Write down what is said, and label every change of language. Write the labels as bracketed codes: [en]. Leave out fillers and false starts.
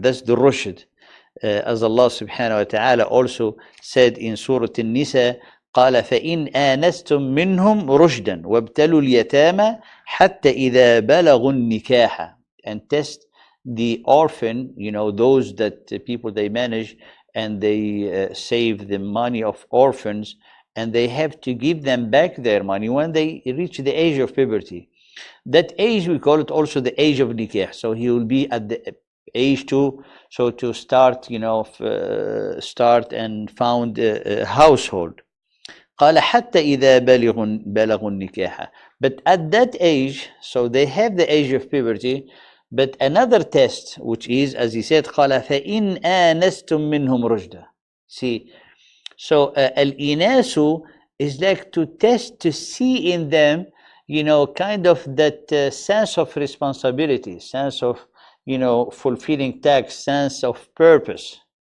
[en] That's the rushd, as Allah subhanahu wa ta'ala also said in Surah An-Nisa, [ar] قال فإن آنستم منهم رشدا وابتلوا اليتامى حتى إذا بلغوا النكاح, [en] and test the orphan, those that people they manage, and they save the money of orphans, and they have to give them back their money when they reach the age of puberty. That age, we call it also the age of nikah. So he will be at the age to start, start and found a household. [ar] قال حتى إذا بلغوا النكاح. [en] But at that age, so they have the age of puberty, but another test, which is, as he said, [ar] قال فإن آنستم منهم رشدا. [en] See, so al-inasu is like to test, to see in them, kind of that sense of responsibility, sense of, fulfilling tasks, sense of purpose.